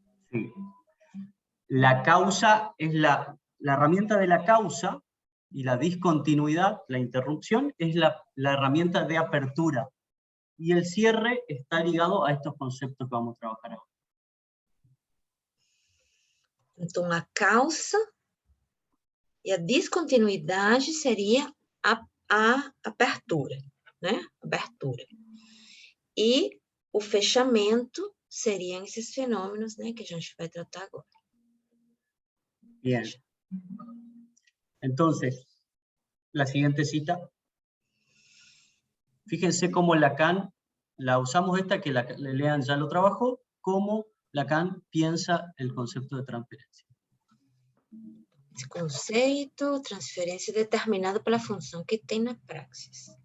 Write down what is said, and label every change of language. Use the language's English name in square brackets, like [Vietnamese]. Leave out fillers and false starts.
[Spanish] Sí. La causa es la herramienta de la causa, y la discontinuidad, la interrupción, es la herramienta de apertura. Y el cierre está ligado a estos conceptos que vamos a trabajar ahora. [Portuguese] Então, a causa e a descontinuidade seria a abertura, né? Abertura. E o fechamento seriam esses fenômenos, né, que a gente vai tratar agora. [Spanish] Bien. Entonces, la siguiente cita. Fíjense cómo Lacan, la usamos esta, que Lean ya lo trabajó, cómo Lacan piensa el concepto de transferencia. [Portuguese] Esse conceito, transferência determinado pela função que tem na praxis.